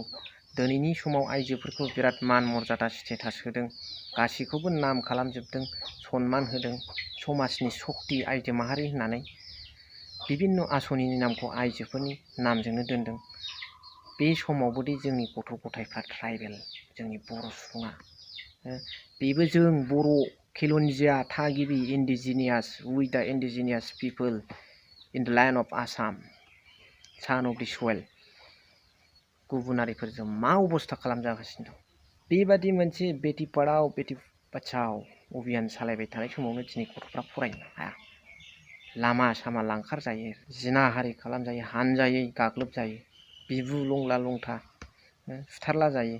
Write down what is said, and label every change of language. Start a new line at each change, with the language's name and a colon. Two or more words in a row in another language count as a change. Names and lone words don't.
Bodo: दिनैनि समाव आइजोफोरखौ बिराद मान मर्यादा स्टेटास होदों, गासैखौबो नाम खालामजोबदों, सनमान होदों, समाजनि शक्ति आइजो माहारि होननानै बिभिन्न आसनिनि नामखौ आइजोफोरनि नामजोंनो दोनदों। बे समावबोदि जोंनि गथ' गथायफ्रा ट्राइबेल, जोंनि बर' सुबुङा, बेबो जों बर' खिलन्जिया थागिबि
English: indigenous with the indigenous people in the land of Assam, son of the soil,
Bodo: गुबुनारिफोरजों मा अबस्था खालामजागासिनो दं। बेबादि मोनसे बेटि पढ़ाओ बेटि बचाओ अभियान सालायबाय थानाय समावनो दिनै गथ'फ्रा फरायनो हाया, लामा सामा लांखार जायो, जिनाहारि खालामजायो, हानजायै गाग्लोबजायो, बिबु लंला लंथा सुथारला जायो।